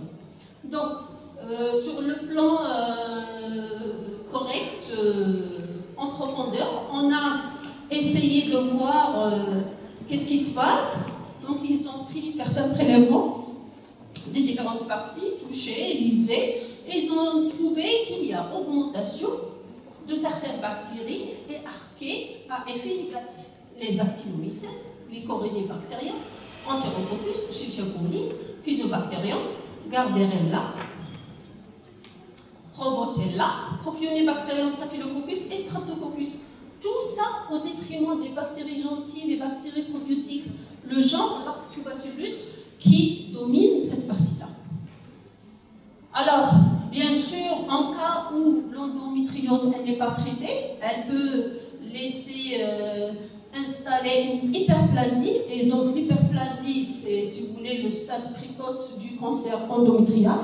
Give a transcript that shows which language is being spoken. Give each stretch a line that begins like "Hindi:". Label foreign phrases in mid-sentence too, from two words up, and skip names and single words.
French: Donc, sur le plan correct, en profondeur, on a essayé de voir qu'est-ce qui se passe. Donc, ils ont pris certains prélèvements des différentes parties, touchées, lisées, et ils ont trouvé qu'il y a augmentation de certaines bactéries et archées à effet négatif. Les actinomycètes, les corynebactériens, Enterococcus, Chichiacoli, Fusobacterium, Gardnerella, Provotella, Propionibacterium, Staphylococcus et Streptococcus. Tout ça au détriment des bactéries gentilles, des bactéries probiotiques, le genre Lactobacillus qui domine cette partie-là. Alors, bien sûr, en cas où l'endométriose n'est pas traitée, elle peut laisser installer une hyperplasie, et donc l'hyperplasie, c'est, si vous voulez, le stade précoce du cancer endométrial.